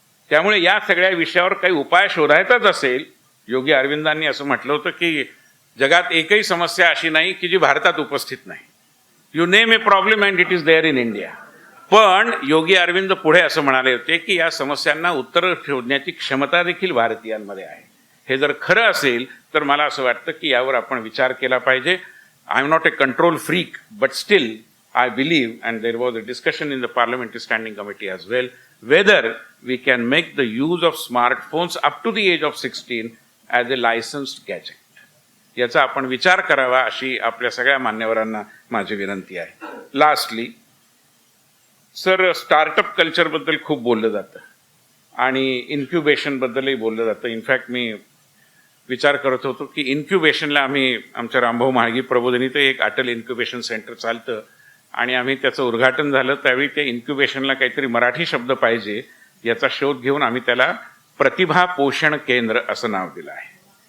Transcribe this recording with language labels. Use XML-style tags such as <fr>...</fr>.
<mr>त्यामुळे या सगळ्या विषयावर काही उपाय शोधायचाच असेल, योगी अरविंदांनी असं म्हटलं होतं की जगात एकही समस्या अशी नाही की जी भारतात उपस्थित नाही.</mr> <en>You name a problem and it is there in India.</en> <mr>पण योगी अरविंद पुढे असं म्हणाले होते की या समस्यांना उत्तर शोधण्याची क्षमता देखील भारतीयांमध्ये आहे. हे जर खरं असेल तर मला असं वाटतं की यावर आपण विचार केला पाहिजे.</mr> <en>I am not a control freak, but still I believe, and there was a discussion in the Parliamentary Standing Committee as well, whether we can make the use of smartphones up to the age of 16 as a licensed gadget.</en> <mr>याचा आपण विचार करावा अशी आपल्या सगळ्या मान्यवरांना माझी विनंती आहे. लास्टली सर, स्टार्टअप कल्चरबद्दल खूप बोललं जातं आणि इन्क्युबेशनबद्दलही बोललं जातं. इनफॅक्ट मी विचार करत होतो की इन्क्युबेशनला आम्ही आमच्या रामभाऊ म्हाळगी प्रबोधिनी ते एक अटल इन्क्युबेशन सेंटर चालतं आणि आम्ही त्याचं उद्घाटन झालं त्यावेळी त्या इन्क्युबेशनला काहीतरी मराठी शब्द पाहिजे याचा शोध घेऊन आम्ही त्याला प्रतिभा पोषण केंद्र असं नाव दिलं आहे.</mr>